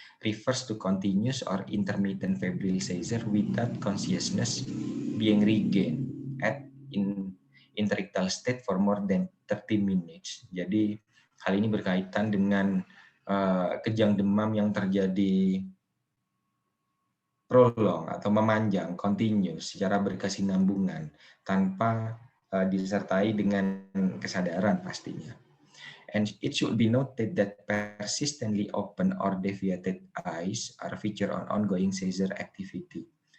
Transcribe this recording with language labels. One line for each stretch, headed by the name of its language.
English: Refers to continuous or intermittent febrile seizure without consciousness being regained at in interictal state for more than 30 minutes.
Indonesian: Jadi hal ini berkaitan dengan kejang demam yang terjadi prolong atau memanjang, continuous, secara berkesinambungan, tanpa disertai dengan kesadaran pastinya.
English: And it should be noted that persistently open or deviated eyes are feature on ongoing seizure activity.